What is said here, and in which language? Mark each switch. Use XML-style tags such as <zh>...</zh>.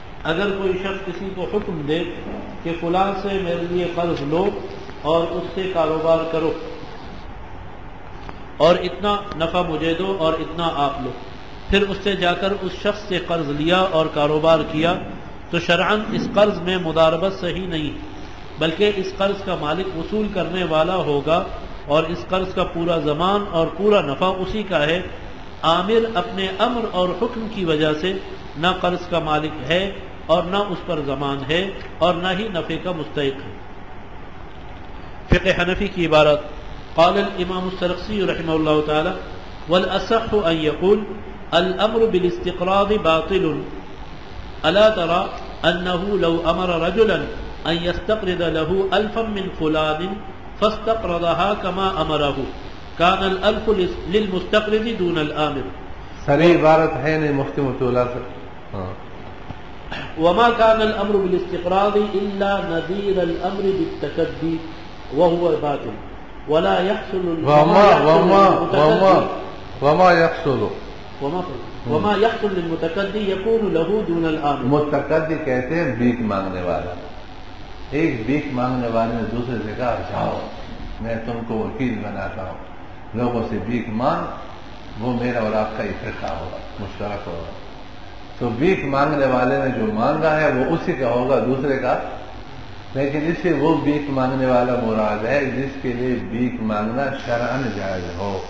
<ur>اگر کوئی شخص کسی کو حکم دے کہ فلاں سے میرے لیے قرض لو اور اس سے کاروبار کرو اور اتنا نفع مجھے دو اور اتنا آپ لو، پھر اس سے جا کر اس شخص سے قرض لیا اور کاروبار کیا، تو شرعاً اس قرض میں مضاربت صحیح نہیں، بلکہ اس قرض کا مالک وصول کرنے والا ہوگا اور اس قرض کا پورا زمان اور پورا نفع اسی کا ہے. عامر اپنے امر اور حکم کی وجہ سے نہ قرض کا مالک ہے اور نہ اس پر ضمان ہے اور نہ ہی نفع کا مستحق ہے. فقہ حنفی کی عبارت.</ur> <ar>قال الامام السرخسی رحمہ اللہ تعالی والاصح ان يقول الامر بالاستقراض باطل الا ترى انه لو امر رجلا ان يستقرض له الفا من فلان فاستقرضها كما امره كان الالف للمستقرض دون الامر.</ar> <ur>صریح عبارت ہے نہیں مفتی مطیع اللہ سے.</ur> <ar>وما كان الامر بالاستقراض الا نظير الامر بالتكدي وهو باطل ولا يحصل وما يحصل للمتكدي يكون له دون الامر.</ar> <ur>متکدی کہتے ہیں بھیک مانگنے والا. ایک بھیک مانگنے والے نے دوسرے سے کہا جاؤ میں تم کو وکیل بناتا ہوں، لوگوں سے بھیک مانگ، وہ میرا اور آپ کا اکٹھا ہوگا، مشترک ہوگا. تو بھیک مانگنے والے نے جو مانگا ہے وہ اسی کا ہوگا، دوسرے کا، لیکن اس سے وہ بھیک مانگنے والا مراد ہے جس کے لیے بھیک مانگنا شرعاً جائز ہو.</ur>